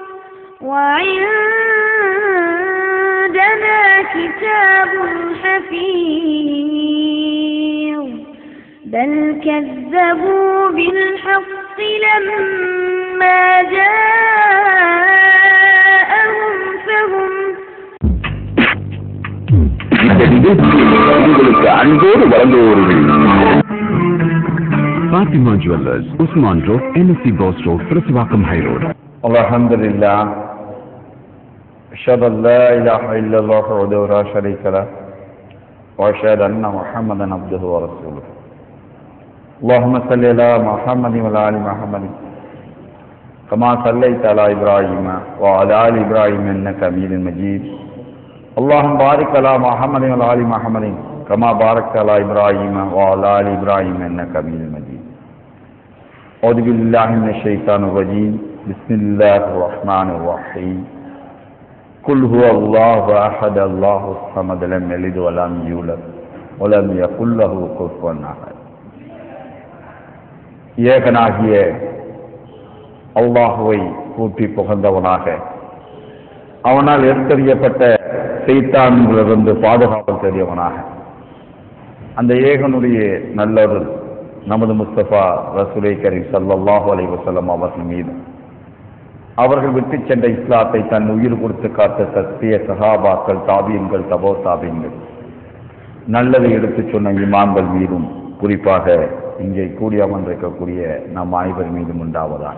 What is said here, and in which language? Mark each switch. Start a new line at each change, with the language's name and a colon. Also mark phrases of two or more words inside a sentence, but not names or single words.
Arabic: وعندنا كتاب حفيظ بل كذبوا بالحق لما جاءهم فهم
Tamil: அன்போடு வழங்குவோர்கள் Fatima Jewellers, Usman Road, NSC Boss Road, Praswakam High Road.
Arabic: Alhamdulillah. أشهد أن لا إله إلا الله وحده لا شريك له وأشهد أن محمدا عبده ورسوله. اللهم صل على محمد وعلى آل محمد كما صليت على إبراهيم وعلى آل إبراهيم إنك حميد مجيد. اللهم بارك على محمد وعلى آل محمد كما باركت على إبراهيم وعلى آل إبراهيم إنك حميد مجيد. أعوذ بالله من الشيطان الرجيم. بسم الله الرحمن الرحيم قل هو الله أحد الله الصمد لم يلد ولم يولد ولم يكن له كفوا أحد.
Tamil: ஏகனாகிய அல்லாஹ்வை கூட்டி புகழ்ந்தவனாக அவனால் எத்தறியப்பட்ட சைத்தான்களிலிருந்து பாதுகாப்பு தேடியவனாக அந்த ஏகனுடைய நல்லொரு நமது முஸ்தபா ரசூலை கரீம்
Arabic: صلى الله عليه وسلم
Tamil: அவர்கள் மீது அவர்கள் விட்டு சென்ற இஸ்லாத்தை தன் உயிர் கொடுத்து காத்த சத்திய சஹாபாக்கள், தாபீன்கள், தபோ தாபீன்கள், நல்லதை எடுத்துச் சொன்ன இமாம்கள் மீதும் குறிப்பாக இங்கே கூடி அமர்ந்திருக்கக்கூடிய நம் அனைவர் மீதும் உண்டாவதாக.